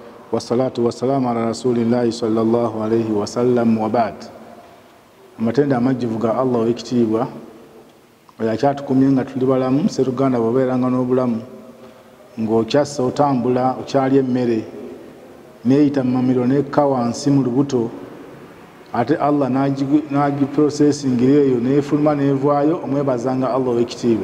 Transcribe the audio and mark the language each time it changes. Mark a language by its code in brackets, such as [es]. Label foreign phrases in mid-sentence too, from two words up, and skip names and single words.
[ar] والصلاة والسلام على رسول الله صلى الله عليه وسلم وبعد. [lg] Amatenda amajjivu ga Allah w'ekitiibwa yakyatukumye nga tuli balamu Sseruganda bw'obeeranga n'obulamu ng'okyassa otambula okyali emmere neeyita mu mamiro n'ekka wansi mu lubuto ate Allah n'agiprocesingira eyo n'efuluma n'evaayo omwebazanga Allah w'ekitiibwa.